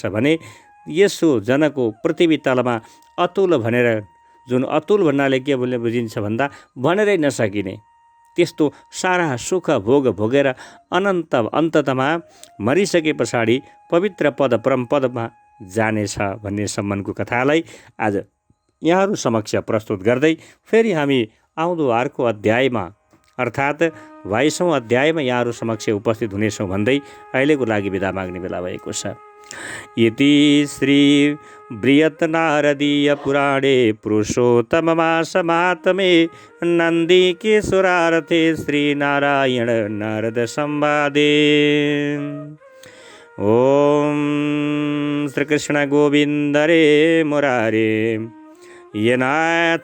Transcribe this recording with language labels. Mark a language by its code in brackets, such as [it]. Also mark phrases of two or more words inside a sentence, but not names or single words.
[ne] भने यसो जनको पृथ्वी तलमा अतुल भनेर, जुन अतुल भन्नाले के बोल्ने बुझिन्छ भन्दा भनेरै नसकिने त्यस्तो सारा सुख भोग भोगेर अन्ततमा मरिसके पछाडि पवित्र पद परम पदमा जानेछ भन्ने सम्मानको कथालाई आज यहाँहरू समक्ष प्रस्तुत गर्दै फेरि हामी आउँदो अर्को अध्यायमा अर्थात् 22औं अध्यायमा यहाँहरू समक्ष उपस्थित हुनेछौँ भन्दै अहिलेको लागि बिदा माग्ने बेला भएको छ। [sa] इति श्री बृहत्नारदीय पुराणे पुरुषोत्तममासमात्मे नन्दिकेश्वरार्थे श्रीनारायण नारद संवादे। ओम श्री कृष्ण गोविंद रे मुरारे ये नाथ